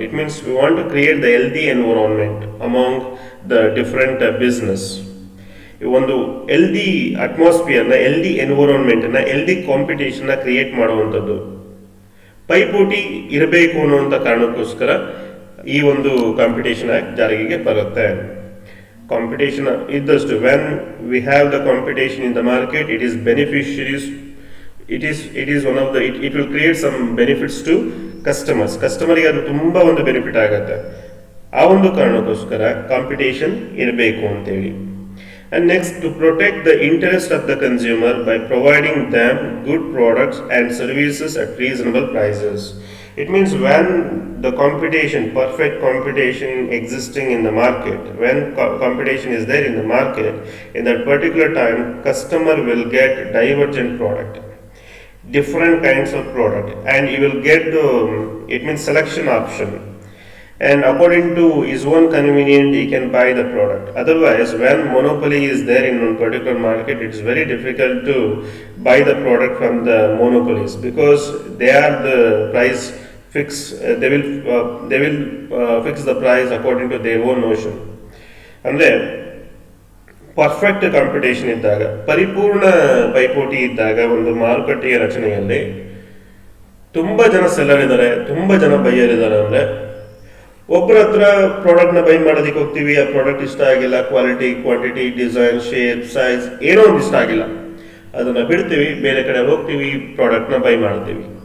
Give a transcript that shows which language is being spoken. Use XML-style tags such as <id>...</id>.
<en>It means we want to create the healthy environment among the different business.</en> <kn>ಒಂದು healthy ಅಟ್ಮಾಸ್ಫಿಯರ್ನ, healthy ಎನ್ವಿರಾನ್ಮೆಂಟನ್ನು, healthy ಕಾಂಪಿಟೇಷನ್ನ create ಮಾಡುವಂಥದ್ದು, ಪೈಪೋಟಿ ಇರಬೇಕು ಅನ್ನುವಂಥ ಕಾರಣಕ್ಕೋಸ್ಕರ ಈ ಒಂದು ಕಾಂಪಿಟೇಷನ್ ಆ್ಯಕ್ಟ್ ಜಾರಿಗೆ ಬರುತ್ತೆ.</kn> <en>Competition</en> <kn>ಇದ್ದಷ್ಟು,</kn> <en>when we have the competition in the market, it is beneficiaries, it is one of the it will create some benefits to</en> <kn>ಕಸ್ಟಮರ್ಗೆ ಅದು ತುಂಬ ಒಂದು ಬೆನಿಫಿಟ್ ಆಗುತ್ತೆ. ಆ ಒಂದು ಕಾರಣಕ್ಕೋಸ್ಕರ ಕಾಂಪಿಟೇಷನ್ ಇರಬೇಕು ಅಂತೇಳಿ.</kn> <en>And next, to protect the interest of the consumer by providing them good products and services at reasonable prices. It means when the competition, perfect competition existing in the market, when competition is there in the market, in that particular time, customer will get divergent product, different kinds of product, and he will get the, it means selection option. And according to his own convenience, he can buy the product. Otherwise, when monopoly is there in one particular market, it's very difficult to buy the product from the monopolies, because they are the price fix. They will fix the price according to their own notion.</en> <kn>ಅಂದ್ರೆ perfect competition ಇದ್ದಾಗ, ಪರಿಪೂರ್ಣ ಪೈಪೋಟಿ ಇದ್ದಾಗ, ಒಂದು ಮಾರುಕಟ್ಟೆಯ ರಚನೆಯಲ್ಲಿ ತುಂಬ ಜನ ಸೆಲ್ಲರ್ ಇದ್ದಾರೆ, ತುಂಬ ಜನ ಬೈಯರ್ ಇದ್ದಾರೆ. ಅಂದರೆ ಒಬ್ಬರ ಹತ್ರ ಪ್ರಾಡಕ್ಟ್ನ ಬೈ ಮಾಡೋದಕ್ಕೆ ಹೋಗ್ತೀವಿ, ಆ ಪ್ರಾಡಕ್ಟ್ ಇಷ್ಟ ಆಗಿಲ್ಲ, quality, quantity, design, shape, size ಏನೋ ಒಂದು ಇಷ್ಟ ಆಗಿಲ್ಲ, ಅದನ್ನು ಬಿಡ್ತೀವಿ, ಬೇರೆ ಕಡೆ ಹೋಗ್ತೀವಿ, ಪ್ರಾಡಕ್ಟ್ನ ಬೈ ಮಾಡ್ತೀವಿ.</kn>